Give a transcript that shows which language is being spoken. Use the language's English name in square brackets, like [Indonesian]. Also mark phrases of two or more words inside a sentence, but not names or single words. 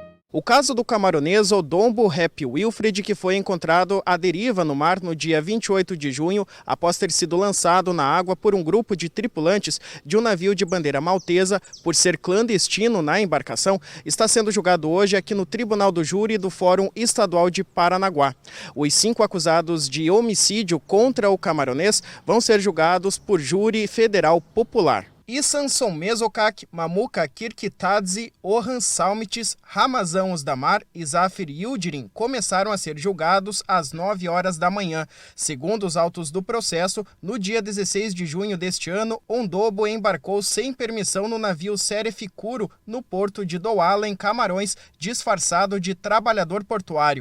[Portuguese] O caso do camaronês Odombo Rep Wilfred, que foi encontrado à deriva no mar no dia 28 de junho, após ter sido lançado na água por um grupo de tripulantes de um navio de bandeira maltesa por ser clandestino na embarcação, está sendo julgado hoje aqui no Tribunal do Júri do Fórum Estadual de Paranaguá. Os 5 acusados de homicídio contra o camaronês vão ser julgados por júri federal popular. Isanson Mesokak, Mamuka Kirkitadze, Orhan Salmites, Ramazan Osdamar e Zafir Yildirim começaram a ser julgados às 9 horas da manhã. Segundo os autos do processo, no dia 16 de junho deste ano, Ondobo embarcou sem permissão no navio Seref Kuro, no porto de Douala, em Camarões, disfarçado de trabalhador portuário.